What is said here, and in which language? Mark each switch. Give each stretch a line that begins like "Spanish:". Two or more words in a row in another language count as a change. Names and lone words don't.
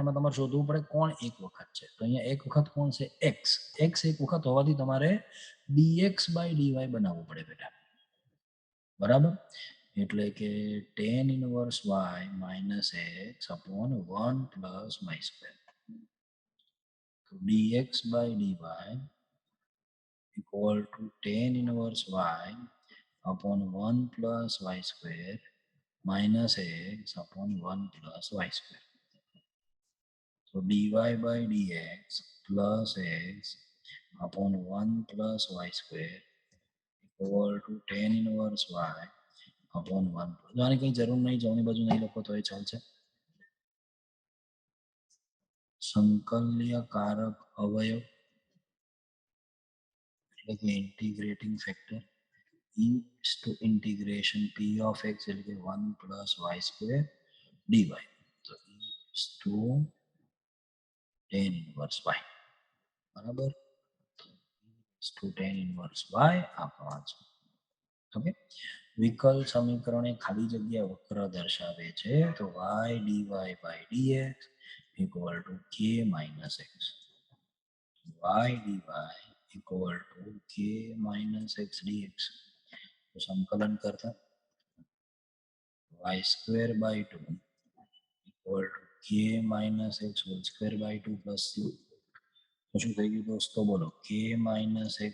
Gujarati: એમાં તમારે શોધવું પડે કોણ એક વખત છે. તો અહીંયા એક વખત કોણ છે? x. x એક વખત હોવાથી તમારે dx/dy બનાવવું પડે બેટા, બરાબર. એટલે કે
English: tan inverse y - x upon 1 + y². તો dx/dy = tan inverse y upon 1 + y² - x upon 1 + y². So dy/dx plus x upon 1 + y² = tan inverse y upon 1.
Gujarati: તો આની કંઈ જરૂર નહીં, જમણી બાજુ નહીં લખો તો એ ચાલશે. સંકલ્યકારક અવયવ એટલે કે
English: integrating factor integration p of x
Gujarati: એટલે કે 1 + y² dy.
English: તો tan inverse y, બરાબર. tan inverse y આપવા છે. ઓકે.
Gujarati: વિકલ સમીકરણ એ ખાલી જગ્યા વક્ર દર્શાવે છે.
English: તો y dy/dx = k - x. y dy = k - x dx.
Gujarati: તો સંકલન કરતા
English: y²/2 = k - x² + c.
Gujarati: તો શું થઈ ગયું દોસ્તો? બોલો.